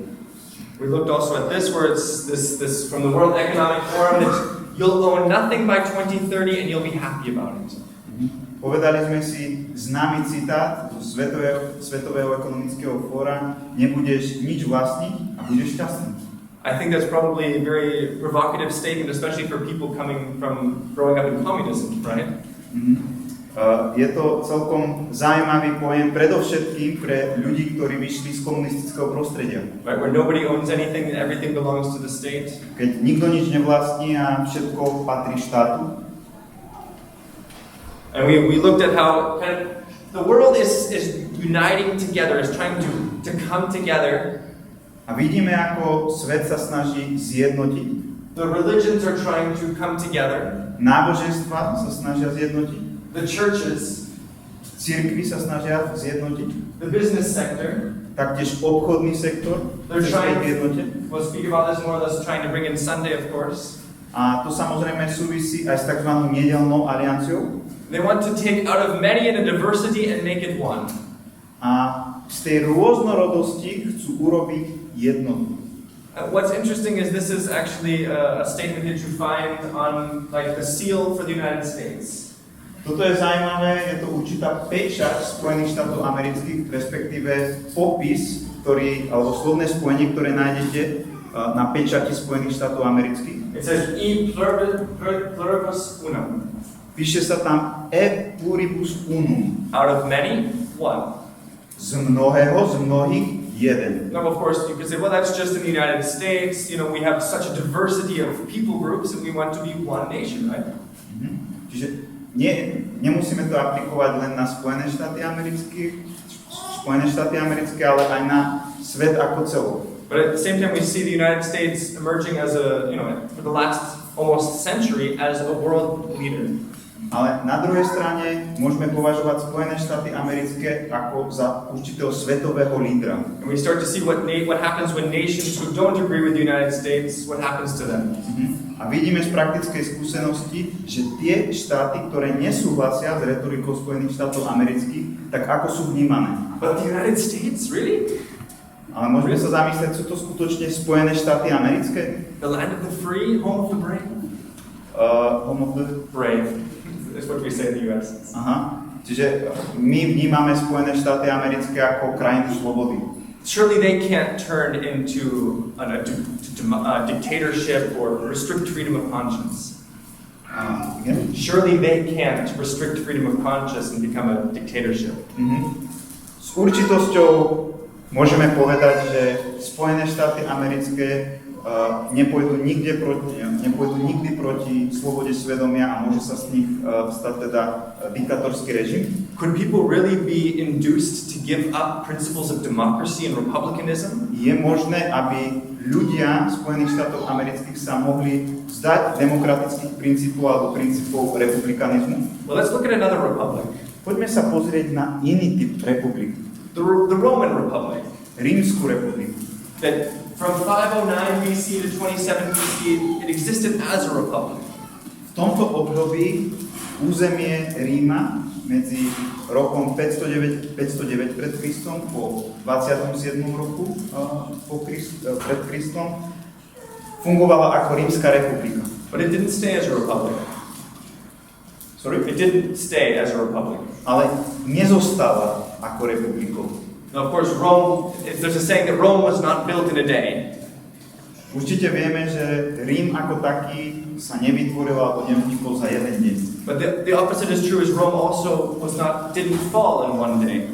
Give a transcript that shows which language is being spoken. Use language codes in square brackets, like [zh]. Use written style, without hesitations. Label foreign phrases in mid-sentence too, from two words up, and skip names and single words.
[en] We looked also at this, where it's this from the World Economic Forum that you'll own nothing by 2030 and you'll be happy about it. [sk] Povedali sme si známy citát zo Svetového ekonomického fóra: nebudeš nič vlastniť a budeš šťastný. [en] I think that's probably a very provocative statement, especially for people growing up in communism, right? [sk] Je to celkom zaujímavý pojem, predovšetkým pre ľudí, ktorí vyšli z komunistického prostredia. [en] Right, where nobody owns anything and everything belongs to the state. [sk] Keď nikto nič nevlastní a všetko patrí štátu. [en] And we looked at how the world is uniting together, is trying to come together. [sk] A vidíme, ako svet sa snaží zjednotiť. [en] The religions are trying to come together. [sk] Náboženstva sa snažia zjednotiť. [en] The churches, [sk] cirkvi sa snažia zjednotiť. [en] The business sector, [sk] taktiež obchodný sektor [en] they're [sk] sa [en] trying [sk] zjednotiť. [en] We'll speak about this more or less, trying to bring in Sunday, of course. [sk] A to samozrejme súvisí aj s tzv. Nedeľnou alianciou. [en] They want to take out of many and a diversity and make it one. [sk] A z tej rôznorodosti chcú urobiť jednotu. [en] What's interesting is this is actually a statement that you find on the seal for the United States. [sk] Toto je zaujímavé, je to určitá pečať Spojených štátov amerických, respektíve popis, alebo slovné spojenie, ktoré nájdete na pečati Spojených štátov amerických. [en] It says [la] e pluribus unum. [sk] Píše sa tam [la] e pluribus unum. [en] Out of many, one. [sk] Z mnohého, z mnohých, jeden. [en] Now, of course, you could say, well, that's just in the United States. We have such a diversity of people groups, and we want to be one nation, right? [sk] Čiže nemusíme to aplikovať len na Spojené štáty americké, ale aj na svet ako celok. [en] But at the same time, we see the United States emerging as for the last almost century as a world leader. [sk] Ale na druhej strane môžeme považovať Spojené štáty americké ako za určitého svetového lídra. [en] And we start to see what happens when nations who don't agree with the United States, what happens to them. [sk] A vidíme z praktickej skúsenosti, že tie štáty, ktoré nesúhlasia s retorikou Spojených štátov amerických, tak ako sú vnímané. [en] But the United States, really? [sk] Ale môžeme sa zamyslieť, sú to skutočne Spojené štáty americké? [en] The land of the free, home of the brave? Home of the brave. That's what we say in the US. Aha. [sk] Čiže my vnímame Spojené štáty americké ako krajinu slobody. [en] Surely they can't turn into a dictatorship or restrict freedom of conscience. Again? Surely they can't restrict freedom of conscience and become a dictatorship. [sk] S určitosťou môžeme povedať, že Spojené štáty americké nepôjdu nikdy proti slobode svedomia a môže sa z nich stať teda diktatorský režim. [en] Could people really be induced to give up principles of democracy and republicanism? [sk] Je možné, aby ľudia Spojených štátov amerických sa mohli vzdať demokratických princípov alebo princípov republikanizmu? [en] Well, let's look at another republic. [sk] Poďme sa pozrieť na iný typ republiky. [en] The Roman Republic. [sk] Rímsku republiku. [en] That from 509 BC to 27 BC, it existed as a republic. [sk] V tomto období územie Ríma medzi rokom 509 pred Kristom po 27. roku pred Kristom fungovala ako Rímska republika. [en] But it didn't stay as a republic. Sorry? It didn't stay as a republic. [sk] Ale nezostala ako republikou. [en] Now, of course, Rome, there's a saying that Rome was not built in a day. [sk] Určite vieme, že Rím ako taký sa nevytvoril alebo nevznikol za jeden deň. [en] But the opposite is true, is Rome also didn't fall in one day.